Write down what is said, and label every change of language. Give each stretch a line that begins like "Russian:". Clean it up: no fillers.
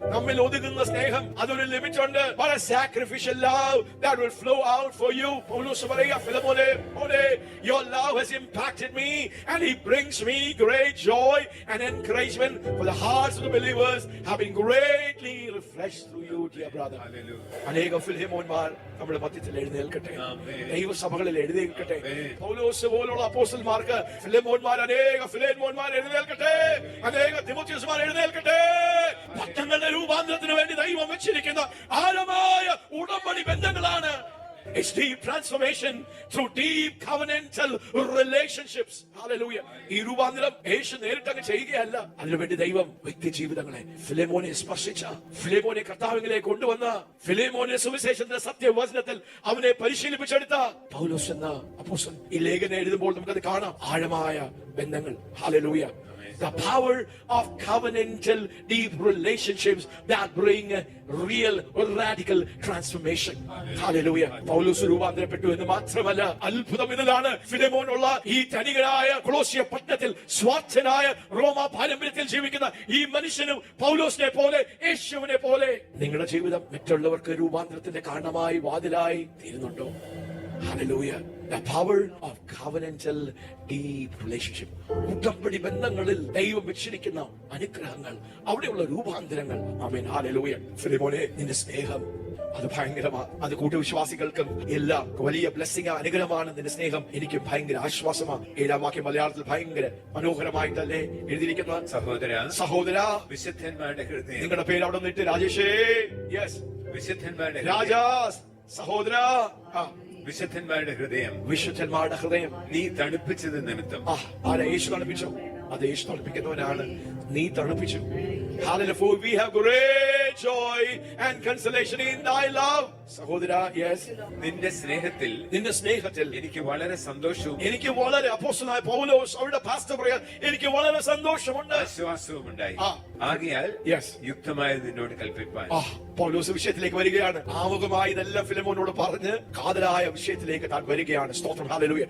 Malayalam: നമ്മിൽ ഒതുങ്ങുന്ന സ്നേഹം അതൊരു ലിമിറ്റ് ഉണ്ട്.
English: But a sacrificial love that will flow out for you.
Malayalam: പൗലോസ് പറയുക, ഫിലിമോനെ,
English: your love has impacted me and he brings me great joy and encouragement, for the hearts of the believers have been greatly refreshed through you, dear brother.
Malayalam: അനേകം ഫിലിമോന്മാർ നമ്മുടെ മധ്യത്തിൽ എഴുന്നേൽക്കട്ടെ. ദൈവസഭകളിൽ എഴുന്നേൽക്കട്ടെ. പൗലോസ് പോലുള്ള അപ്പോസ്തലന്മാർക്ക് ഫിലിമോന്മാർ, അനേക ഫിലിമോന്മാർ എഴുന്നേൽക്കട്ടെ. അനേക തിമോഥെയോസ്മാർ എഴുന്നേൽക്കട്ടെ. പട്ടങ്ങളുടെ രൂപാന്തരത്തിന് വേണ്ടി ദൈവം വെച്ചിരിക്കുന്ന ആഴമായ ഉടമ്പടി ബന്ധങ്ങളാണ്.
English: It's deep transformation through deep covenantal relationships. Hallelujah.
Malayalam: ഈ രൂപാന്തരം യേശു നേരിട്ടങ്ങ് ചെയ്യുകയല്ല. അതിനുവേണ്ടി ദൈവം വ്യക്തി ജീവിതങ്ങളെ ഫിലിമോനെ സ്പർശിച്ച, ഫിലിമോനെ കർത്താവിലേക്ക് കൊണ്ടുവന്ന, ഫിലിമോനെ സുവിശേഷത്തിന്റെ സത്യവചനത്തിൽ അവനെ പരിശീലിപ്പിച്ചെടുത്ത പൗലോസ് എന്ന അപ്പോസ്തലൻ ഈ ലേഖനം എഴുതുമ്പോൾ നമുക്കത് കാണാം. ആഴമായ ബന്ധങ്ങൾ. Hallelujah.
English: The power of covenantal deep relationships that bring real radical transformation. Hallelujah.
Malayalam: പൗലോസ് രൂപാന്തരപ്പെട്ടു എന്ന് മാത്രമല്ല, അത്ഭുതം ഇതിലാണ്. ഫിലിമോനുള്ള ഈ ധനികനായ കൊളോസ്യ പട്ടണത്തിൽ സ്വാർത്ഥനായ റോമ പാരമ്പര്യത്തിൽ ജീവിക്കുന്ന ഈ മനുഷ്യനും പൗലോസിനെ പോലെ, യേശുവിനെ പോലെ നിങ്ങളുടെ ജീവിതം മറ്റുള്ളവർക്ക് രൂപാന്തരത്തിന്റെ കാരണമായി വാതിലായി തീരുന്നുണ്ടോ?
English: Hallelujah. The power of covenantal deep relationship.
Malayalam: ഉടമ്പടി ബന്ധങ്ങളിൽ ദൈവം വെച്ചിരിക്കുന്ന അനുഗ്രഹങ്ങൾ, അവിടെയുള്ള രൂപാന്തരങ്ങൾ. ആമേൻ. ഹല്ലേലൂയ. ഫിലിമോനെ, നിന്റെ സ്നേഹം അത് ഭയങ്കരമാണ്. അത് കൂട്ടുവിശ്വാസികൾക്കും എല്ലാം വലിയ ബ്ലെസ്സിംഗ്, അനുഗ്രഹമാണ്. നിന്റെ സ്നേഹം എനിക്ക് ഭയങ്കര ആശ്വാസമാണ്. 7-ാം വാക്യം മലയാളത്തിൽ ഭയങ്കര മനോഹരമായിട്ടല്ലേ എഴുതിയിരിക്കുന്നത്. സഹോദര, വിശുദ്ധന്മാരുടെ ഹൃദയം. നിങ്ങളുടെ പേര് അവിടെ നിന്നിട്ട് രാജേഷേ. യെസ്. വിശുദ്ധന്മാരുടെ രാജാ, സഹോദര, വിശുദ്ധന്മാരുടെ ഹൃദയം, വിശുദ്ധന്മാരുടെ ഹൃദയം നീ തണുപ്പിച്ചത് നിമിത്തം. ആരെ? യേശു തണുപ്പിച്ചു. അത് യേശു തണുപ്പിക്കുന്നവനാണ്. നീ തണുപ്പിച്ചു. Hallelujah.
English: For we have great joy and consolation in thy love.
Malayalam: സഹോദര, യെസ്. നിന്റെ സ്നേഹത്തിൽ എനിക്ക് വളരെ സന്തോഷവും, എനിക്ക് വളരെ, അപ്പോസ്തലനായ പൗലോസ് അവരുടെ പാസ്റ്റർ പറയാൻ, എനിക്ക് വളരെ സന്തോഷമുണ്ട്, ആശ്വാസവും ഉണ്ടായി. ആകയാൽ യുക്തമായ നിന്നോട് കൽപ്പിപ്പാൻ പൗലോസ് വിഷയത്തിലേക്ക് വരികയാണ്. ആമുഖമായി ഇതെല്ലാം ഫിലിമോനോട് പറഞ്ഞ് കാതലായ വിഷയത്തിലേക്ക് താൻ വരികയാണ്. സ്തോത്രം, ഹല്ലേലൂയ.